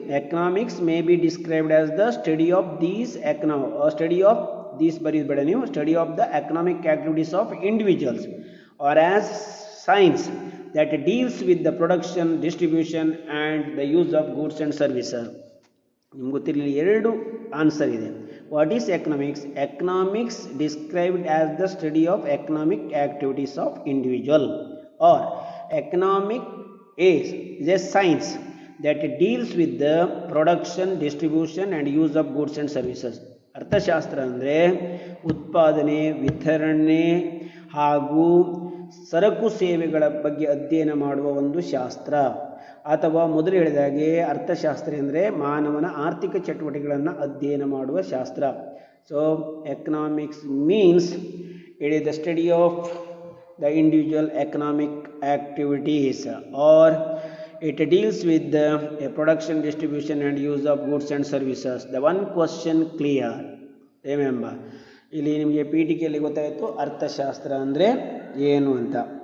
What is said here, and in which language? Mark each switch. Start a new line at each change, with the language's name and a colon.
English: economics may be described as the study of these study of these
Kannada: ಬರೀಬೇಡ ನೀವು,
English: Study of the economic activities of individuals or as science that deals with the production, distribution and the use of goods and services.
Kannada: ನಿಮ್ಗೆ ಗೊತ್ತಿರಲಿ, ಎರಡು answer ಇದೆ.
English: What is economics? Economics described as the study of economic activities of individual, or economic is a science that deals with the production, distribution and use of goods and services.
Kannada: ಅರ್ಥಶಾಸ್ತ್ರ ಅಂದರೆ ಉತ್ಪಾದನೆ, ವಿತರಣೆ ಹಾಗೂ ಸರಕು ಸೇವೆಗಳ ಬಗ್ಗೆ ಅಧ್ಯಯನ ಮಾಡುವ ಒಂದು ಶಾಸ್ತ್ರ. ಅಥವಾ ಮೊದಲು ಹೇಳಿದಾಗೆ ಅರ್ಥಶಾಸ್ತ್ರ ಅಂದರೆ ಮಾನವನ ಆರ್ಥಿಕ ಚಟುವಟಿಕೆಗಳನ್ನು ಅಧ್ಯಯನ ಮಾಡುವ ಶಾಸ್ತ್ರ.
English: So economics means it is the study of the individual economic activities, or it deals with the production, distribution and use of goods and services. The one question clear, remember.
Kannada: ಇಲ್ಲಿ ನಿಮಗೆ ಪೀಠಿಕೆಯಲ್ಲಿ ಗೊತ್ತಾಯಿತು ಅರ್ಥಶಾಸ್ತ್ರ ಅಂದರೆ ಏನು ಅಂತ.